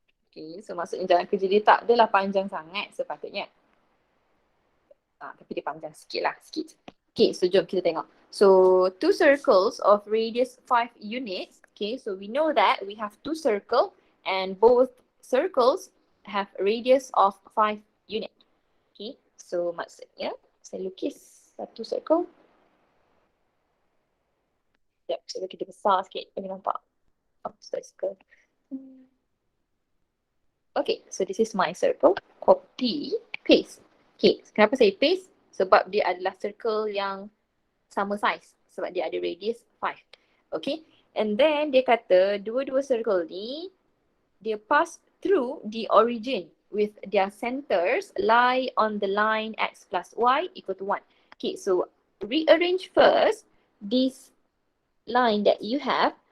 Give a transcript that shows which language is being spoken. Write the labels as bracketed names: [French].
[Malay] Okay, so maksudnya jalan kerja dia tak adalah panjang sangat sepatutnya. Tapi dia panjang sikit lah, sikit. Okay, so jom kita tengok. [English] So, two circles of radius 5 units. Okay, so we know that we have two circles and both circles have a radius of 5 unit. [Malay] Okay, so maksudnya saya lukis satu circle. Sekejap, saya lukis dia besar sikit. Bagi nampak. Circle. [English] Okay, so this is my circle. Copy, paste. Okay, [Malay] kenapa saya [English] paste? [Malay] Sebab dia adalah circle yang sama size. Sebab dia ada radius 5. [English] Okay, and then [Malay] dia kata dua-dua circle ni dia [English] pass through the origin with their centers lie on the line x plus y equal to 1. Okay, so rearrange first this line that you have.